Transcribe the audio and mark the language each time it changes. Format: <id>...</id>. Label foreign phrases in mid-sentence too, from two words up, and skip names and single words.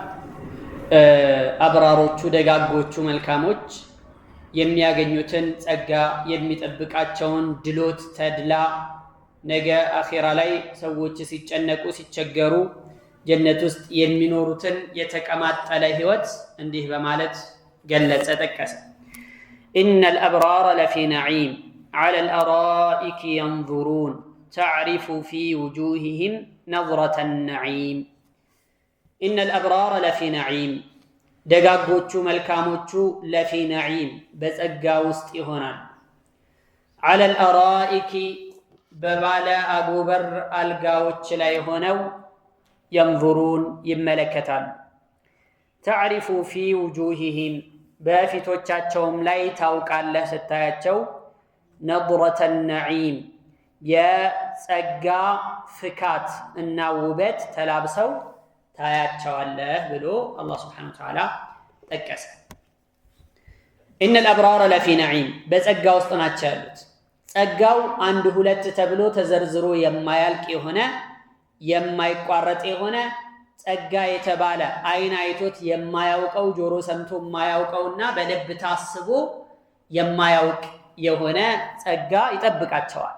<am>አብራሮቹ ደጋጎቹ መልካሞች የሚያገኙትን ጸጋ የሚጠብቃቸውን ድሎት ተድላ ነገ አኺራ ላይ ሰዎች ሲጨነቁ ሲቸገሩ ጀነት ውስጥ የሚኖሩትን የተቀማጠለ ህይወት እንዲህ በማለት ገለጸ ጠቀሰ።</am> <ar>إن الأبرار لفي نعيم على الأرائك ينظرون تعرف في وجوههم نظرة النعيم إن الأبرار لفي نعيم</ar> <am>ደጋጎቹ መልካሞቹ</am> <ar>لفي نعيم</ar> <am>በጸጋ ውስጥ ይሆናል።</am> <ar>على الأرائك</ar> <am>በባለ አጎበር አልጋዎች ላይ ሆነው ينظرون ይመለከታል።</am> <ar>تعرف في وجوههم</ar> <am>በፊቶቻቸውም ላይ ታውቃለህ ስታያቸው</am> <ar>نظرة النعيم</ar> <am>የጸጋ ፍካት እና ውበት ተላብሰው ታያቸዋለህ ብሎ አላህ</am> <ar>سبحانه وتعالى</ar> <am>ጠቀሰ።</am> <ar>إن الأبرار لفي نعيم</ar> <am>በጸጋ ውስጥ ናቸው ያሉት። ጸጋው አንድ ሁለት ተብሎ ተዘርዝሮ የማያልቅ የሆነ የማይቋረጥ የሆነ ጸጋ የተባለ አይን አይቶት የማያውቀው ጆሮ ሰምቶ የማያውቀውና በልብ ታስቦ የማያውቅ የሆነ ጸጋ ይጠብቃቸዋል።</am>